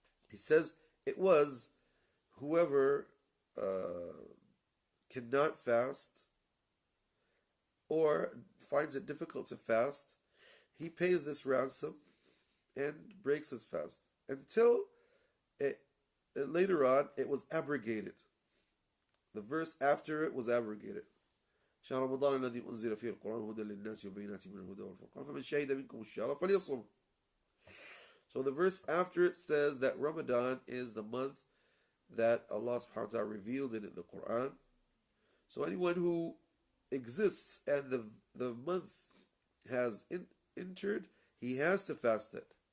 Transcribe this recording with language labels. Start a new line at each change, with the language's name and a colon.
English: He says it was whoever cannot fast or finds it difficult to fast, he pays this ransom and breaks his fast until later on it was abrogated. The verse after it was abrogated.
Arabic: شهر رمضان الذي أنزل فيه القرآن هدى للناس وبينات من الهدى والفرقان فمن شهد منكم الشهر فليصم.
English: So the verse after it says that Ramadan is the month that Allah subhanahu wa ta'ala revealed in the Quran. So anyone who exists and the month has entered, he has to fast it.